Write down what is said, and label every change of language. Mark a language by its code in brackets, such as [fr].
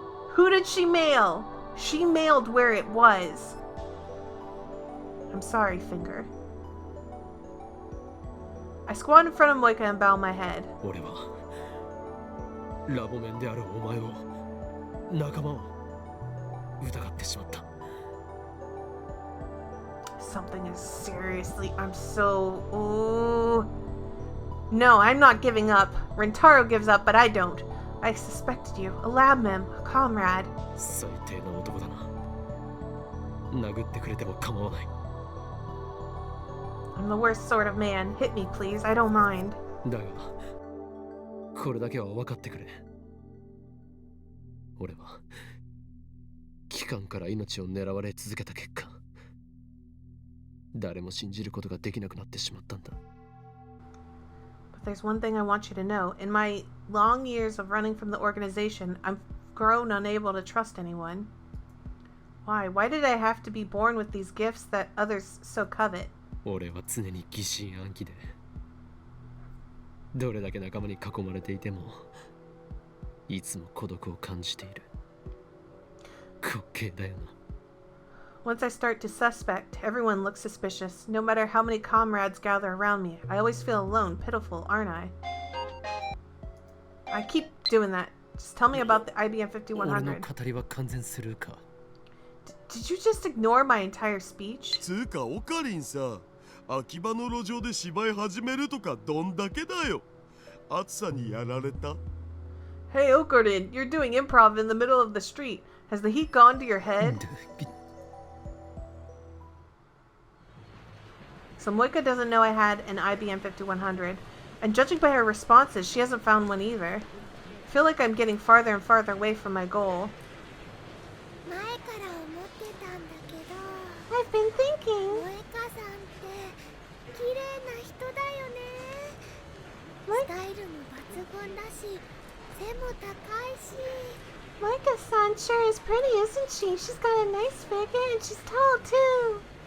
[en] Who did she mail? She mailed where it was. I'm sorry, Finger. I squat in front of Moika and bow my head. [ja] 俺はラボメンであるお前を仲間を疑ってしまった。 [en] Something is seriously... I'm so... Ooh. No, I'm not giving up. Rentaro gives up, but I don't. I suspected you. A lab mem. A comrade. [ja] 最低な男だな。殴ってくれても構わない。 [en] I'm the worst sort of man. Hit me, please. I don't mind. [ja] だが、これだけは分かってくれ。俺は、機関から命を狙われ続けた結果、誰も信じることができなくなってしまったんだ。 [en] But there's one thing I want you to know. In my long years of running from the organization, I've grown unable to trust anyone. Why? Why did I have to be born with these gifts that others so covet? [ja] 俺は常に疑心暗鬼で、どれだけ仲間に囲まれていても、いつも孤独を感じている。滑稽だよな。 [en] Once I start to suspect, everyone looks suspicious. No matter how many comrades gather around me, I always feel alone, pitiful, aren't I? I keep doing that. Just tell me about the IBM [ja] 俺の [en] 5100. [ja] 語りは完全スルーか。 [en] Did you just ignore my entire speech? [ja] つうかオカリンさ、秋葉の路上で芝居始めるとかどんだけだよ。暑さにやられた。 [en] Hey, Okarin, you're doing improv in the middle of the street. Has the heat gone to your head? So Moika doesn't know I had an IBM 5100, and judging by her responses, she hasn't found one either. I feel like I'm getting farther and farther away from my goal. [ja] 前から思ってたんだけど、 [en] I've been thinking. [ja] 萌香さんって綺麗な人だよね。スタイルも抜群だし、背も高いし。 [en] Moika-san sure is pretty, isn't she? She's got a nice figure and she's tall too.